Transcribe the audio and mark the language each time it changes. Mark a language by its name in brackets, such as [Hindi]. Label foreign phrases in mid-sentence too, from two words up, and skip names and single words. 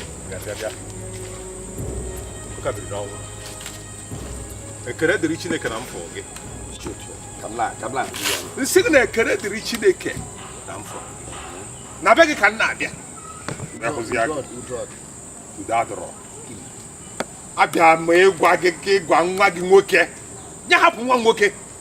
[Igbo] Bịa, bịa, bịa. Ọ ka biri n'ọnwụ. Ekele dịrị Chineke na m fụrụ gị. Ka m la-, ka m la-, Nsị gị na ekele dịrị Chineke na m fụrụ gị. Na be gị ka m na-abịa. Udo, Bịa hụzie gị. udo, udo. Udo adịrọ. Abịa m ịgwa gị ka ịgwa nwa gị nwoke. Ya hapụ nwa nwoke.